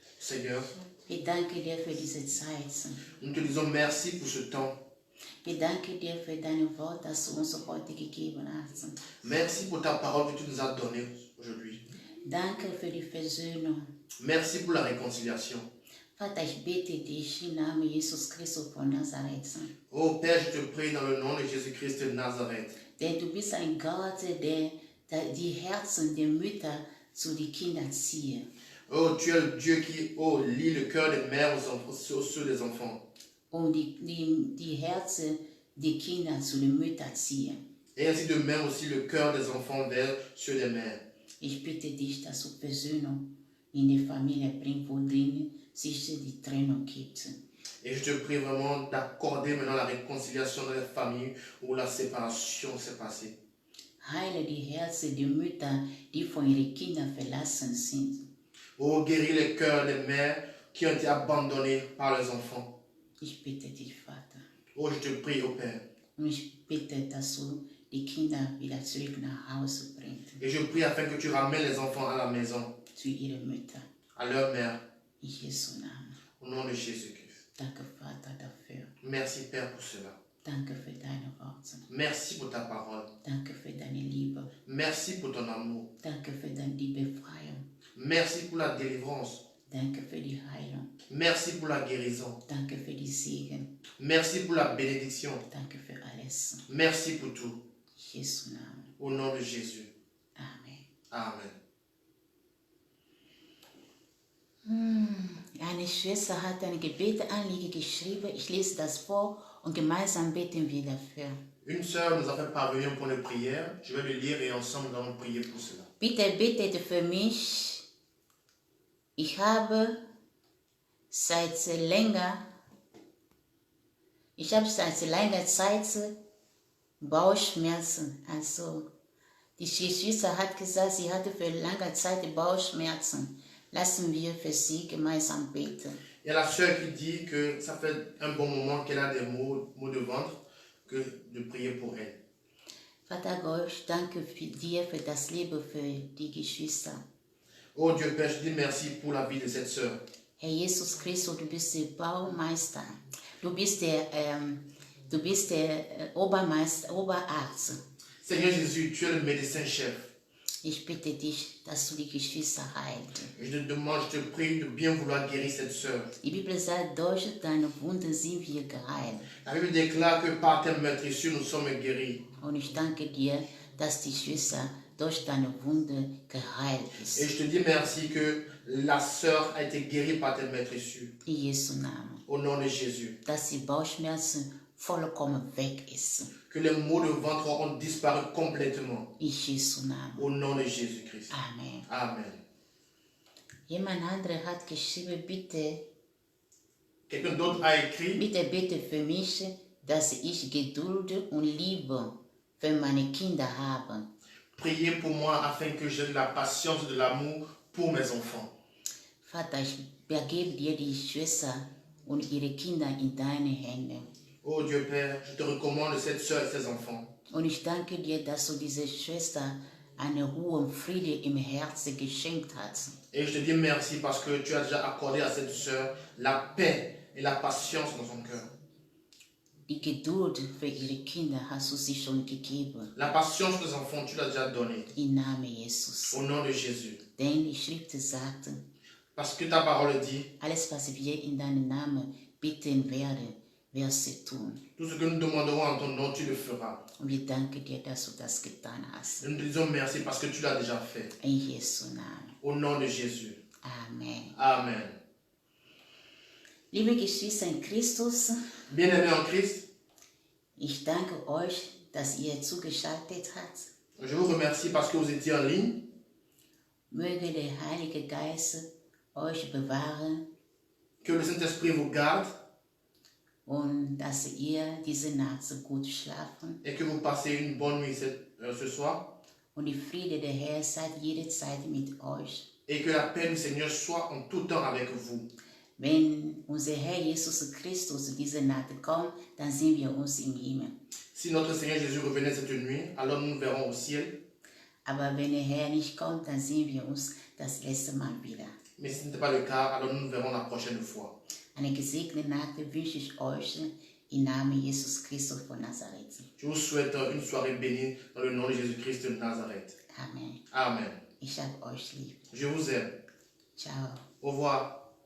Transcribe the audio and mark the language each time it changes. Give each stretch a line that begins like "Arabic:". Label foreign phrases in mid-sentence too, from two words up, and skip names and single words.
French: Seigneur,
German: ich danke dir für diese Zeit.
French: nous te disons merci pour ce temps.
German: Ich danke dir für dein Wort, das du uns heute gegeben hast.
French: Merci pour ta parole que tu nous as donnée aujourd'hui.
German: Danke für die Versöhnung.
French: Merci pour la réconciliation.
German: Vater, ich bitte dich im Namen Jesus Christus von Nazareth.
French: Oh Père, je te prie dans le nom de Jésus-Christ de Nazareth.
German: Denn du bist ein Gott, der die Herzen der Mütter zu den Kindern zieht.
French: Oh, tu es le Dieu qui lie le cœur des mères aux ceux des enfants.
German: Und die Herzen der Kinder zu den Müttern ziehen.
French: Et ainsi de même aussi le cœur des enfants vers ceux des mères.
German: Ich bitte dich, dass du Versöhnung in die Familie bringst, wo drin sich die Trennung gibt.
French: Et je te prie vraiment d'accorder maintenant la réconciliation dans les familles où la séparation s'est passée.
German: Heile die Herzen der Mütter, die von ihren Kindern verlassen sind.
French: Oh, guéris les cœurs des mères qui ont été abandonnées par leurs enfants.
German: Ich bitte dich, Vater.
French: Oh, je te prie, oh Père.
German: Und ich bitte, dass du die Kinder wieder zurück nach Hause bringst.
French: Et je prie afin que tu ramènes les enfants à la maison,
German: Zu ihren Müttern.
French: à leur mère,
German: In Jesu Namen.
French: au nom de Jésus-Christ.
German: Danke, Vater, dafür.
French: Merci, Père, pour cela.
German: Danke für deine Worte.
French: Merci pour ta parole.
German: Danke für deine Liebe.
French: Merci pour ton amour.
German: Danke für die Befreiung.
French: Merci pour la délivrance.
German: Danke für die Heilung.
French: Merci pour la guérison.
German: Danke für die Segen.
French: Merci pour la bénédiction.
German: Danke für alles.
French: Merci pour tout.
German: In Jesu Namen.
French: Au nom de Jésus.
German: Amen.
French: Amen.
German: Eine Schwester hat eine Gebetanliege geschrieben. Ich lese das vor und gemeinsam beten wir dafür.
French: Une sœur nous a fait parvenir un point de prière. Je vais le lire et ensemble nous allons prier pour cela.
German: Bitte betet für mich. Ich habe seit langer Zeit Bauchschmerzen. Also die Schwester hat gesagt, sie hatte für lange Zeit Bauchschmerzen. Lassen wir für sie gemeinsam beten.
French: Il y a la sœur qui dit que ça fait un bon moment qu'elle a des maux de ventre, que de prier pour elle.
German: Vater Gott, ich danke dir für das Leben für die Geschwister.
French: Oh Dieu Père, je dis merci pour la vie de cette sœur.
German: Herr Jesus Christus, du bist der Baumeister. Du bist der Oberarzt.
French: Seigneur Jésus, tu es le médecin-chef.
German: Ich bitte dich, dass du die Geschwister heilst.
French: Je te demande, je te prie de bien vouloir guérir cette sœur.
German: Die Bibel sagt, durch deine Wunden sind wir geheilt.
French: La Bible déclare que par tes meurtrissures nous sommes guéris.
German: Und ich danke dir, dass die Schwester durch deine Wunde geheilt
French: Et
German: ist.
French: je te dis merci que la sœur a été guérie par tes meurtrissures.
German: In Jesu Namen.
French: Au nom de Jésus.
German: Dass die Bauchschmerzen vollkommen weg ist.
French: Que les maux de ventre ont disparu complètement.
German: In Jesu Namen.
French: Au nom de Jésus-Christ.
German: Amen.
French: Amen.
German: Jemand anderer hat geschrieben, bitte
French: Quelqu'un d'autre a écrit,
German: bitte für mich, dass ich Geduld und Liebe für meine Kinder habe.
French: priez pour moi afin que j'aie de la patience et de l'amour pour mes enfants.
German: Vater, ich begebe dir die Schwester und ihre Kinder in deine Hände.
French: Oh Dieu Père, je te recommande cette sœur et ses enfants.
German: Und ich danke dir, dass du dieser Schwester eine Ruhe und Friede im Herzen geschenkt hast.
French: Et je te dis merci parce que tu as déjà accordé à cette sœur la paix et la patience dans son cœur.
German: Die Geduld für ihre Kinder hast du sie schon gegeben.
French: La patience des enfants, tu l'as déjà donnée.
German: Im Namen Jesus.
French: Au nom de Jésus.
German: Denn die Schrift sagt,
French: Parce que ta parole dit,
German: alles was wir in deinem Namen bitten werden, wirst du tun.
French: tout ce que nous demanderons en ton nom, tu le feras.
German: Und wir danken dir, dass du das getan hast.
French: Et nous te disons merci parce que tu l'as déjà fait.
German: In Jesu Namen.
French: Au nom de Jésus.
German: Amen.
French: Amen.
German: Liebe Geschwister in Christus,
French: Bien-aimés en Christ,
German: ich danke euch, dass ihr zugeschaltet habt.
French: je vous remercie parce que vous étiez en ligne.
German: Möge der Heilige Geist euch bewahren
French: Que le Saint-Esprit vous garde
German: und dass ihr diese Nacht so gut schlafen.
French: et que vous passez une bonne nuit ce soir.
German: Und die Friede der Herr sei jederzeit mit euch.
French: Et que la paix du Seigneur soit en tout temps avec vous.
German: Wenn unser Herr Jesus Christus diese Nacht kommt, dann sehen wir uns im Himmel.
French: Si notre Seigneur Jésus revenait cette nuit, alors nous nous verrons au ciel.
German: Aber wenn der Herr nicht kommt, dann sehen wir uns das letzte Mal wieder.
French: Mais si ce n'était pas le cas, alors nous nous verrons la prochaine fois.
German: Eine gesegnete Nacht wünsche ich euch im Namen Jesus Christus von Nazareth.
French: Je vous souhaite une soirée bénie dans le nom de Jésus-Christ de Nazareth.
German: Amen.
French: Amen.
German: Ich hab euch lieb.
French: Je vous aime.
German: Ciao.
French: Au revoir.